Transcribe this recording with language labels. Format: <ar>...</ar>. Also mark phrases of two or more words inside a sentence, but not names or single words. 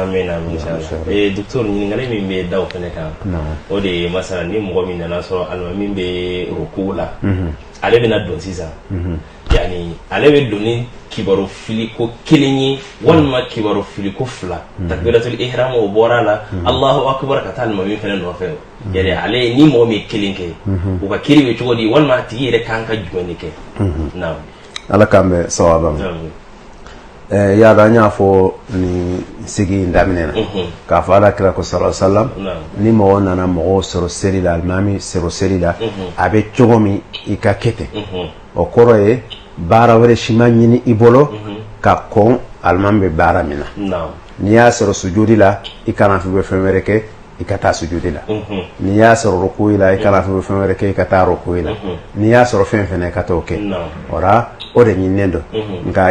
<bm>amin amin docteur ɲininkali min bɛ da o fɛnɛ kan o de ye masala ni mɔgɔ min nana sɔrɔ alimami bɛ ruku la ale bɛna don sisan yani ale bɛ don ni kibaru fili ko kelen ye walima kibaru fili ko fila</bm> <ar>تكبيرة الإحرام</ar> <bm>o bɔra la</bm> <ar>الله أكبر</ar> <bm>ka taa alimami fɛnɛ nɔfɛ yɛrɛ ale ni mɔgɔ min kelen kɛ u ka kiri bɛ cogo di walima a tigi yɛrɛ kan ka jumɛn de kɛ naam ala k'an bɛ sawaba ma ya da nya fo ni sigi daminɛ na k'a fɔ ala kira ko</bm> <ar>صلى الله عليه وسلم</ar> <bm>ni mɔgɔ nana mɔgɔ sɔrɔ seli la alimami sɔrɔ seli la a bɛ cogo min i ka kɛ ten o kɔrɔ ye baara wɛrɛ si ma ɲini i bolo ka kɔn alimami bɛ baara min na n'i y'a sɔrɔ sujudi la i kana f'i bɛ fɛn wɛrɛ kɛ i ka taa sujudi la n'i y'a sɔrɔ rukuyi la i kana f'i bɛ fɛn wɛrɛ kɛ i ka taa rukuyi la n'i y'a sɔrɔ fɛn fɛnɛ i ka t'o kɛ ora o de ɲininen don nka</bm>